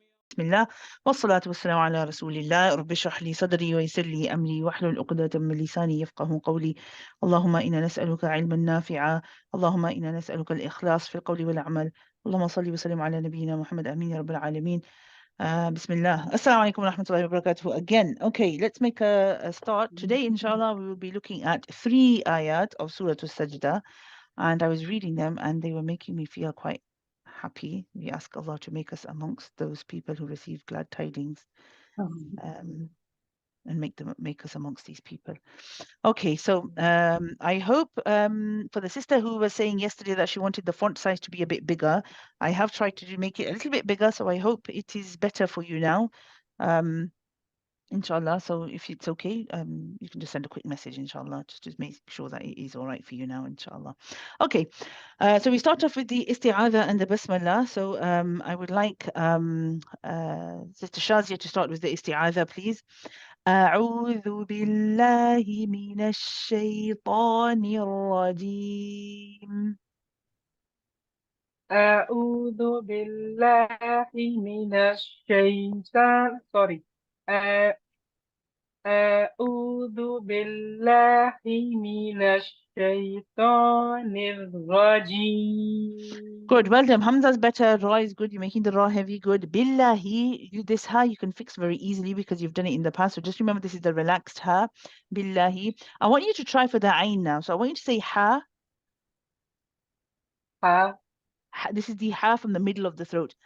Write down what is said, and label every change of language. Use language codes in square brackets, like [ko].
[ar] بسم الله والصلاة والسلام على رسول الله. رب اشرح لي صدري ويسر لي أمري واحلل عقدة من لساني يفقه قولي. اللهم إنا نسألك علما نافعا، اللهم إنا نسألك الإخلاص في القول والعمل. اللهم صل وسلم على نبينا محمد آمين يا رب العالمين. بسم الله. [en] Assalamu alaikum wa rahmatullahi wa barakatuh again. Okay, let's make a start. Today, inshallah, we will be looking at 3 ayat of Surah As-Sajdah, and I was reading them and they were making me feel quite happy. We ask Allah to make us amongst those people who receive glad tidings, and make us amongst these people. Okay, so I hope for the sister who was saying yesterday that she wanted the font size to be a bit bigger, I have tried to make it a little bit bigger, so I hope it is better for you now. Inshallah. So if it's okay, you can just send a quick message, inshallah, just to make sure that it is all right for you now, inshallah. Okay, so we start off with the isti'adha and the basmala. So I would like Sister Shazia to start with the isti'adha, please. [ar] أعوذ بالله من الشيطان الرجيم. أعوذ بالله من الشيطان أعوذ بالله من الشيطان الرجيم. [en] Good, well done. Hamza's better, Ra is good. You're making the Ra heavy, good. Billahi, this Ha you can fix very easily because you've done it in the past. So just remember this is the relaxed Ha. Billahi. I want you to try for the Ain now. So I want you to say Ha. Ha, This is the Ha from the middle of the throat.